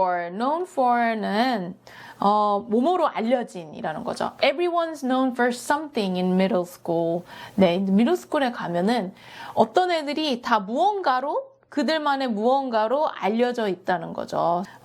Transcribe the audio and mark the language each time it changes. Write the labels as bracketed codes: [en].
[ko] known for는 뭐뭐로 알려진이라는 거죠. [en] Everyone's known for something in middle school. [ko] 네, middle school에 가면은 어떤 애들이 다 그들만의 무언가로 알려져 있다는 거죠.